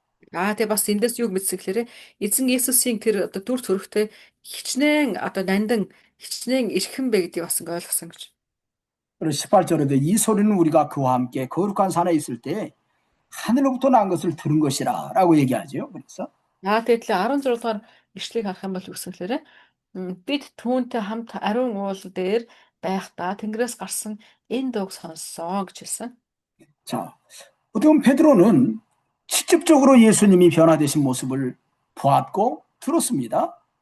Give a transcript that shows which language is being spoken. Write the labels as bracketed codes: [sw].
[mn] Тэгээ бас эндээс юу мэдсэн гэхээр эзэн Иесусийн тэр одоо дүр төрхтэй хичнээн одоо нандин хичнээн эрхэм бэ гэдгийг бас ингээ ойлгосон гэж. [ko] 그리고 18절에도 이 소리는 우리가 그와 함께 거룩한 산에 있을 때 하늘로부터 난 것을 들은 것이라라고 얘기하죠. 그래서 [mn] Тэгээд 16 дугаар ишлэгийг харах юм бол үгсэн гэхээр бид түүнтэй хамт ариун уул дээр байхдаа Тэнгэрээс гарсан энэ дууг сонссон гэж хэлсэн. [ko] 자, 어떻게 보면 베드로는 직접적으로 예수님이 변화되신 모습을 보았고 들었습니다.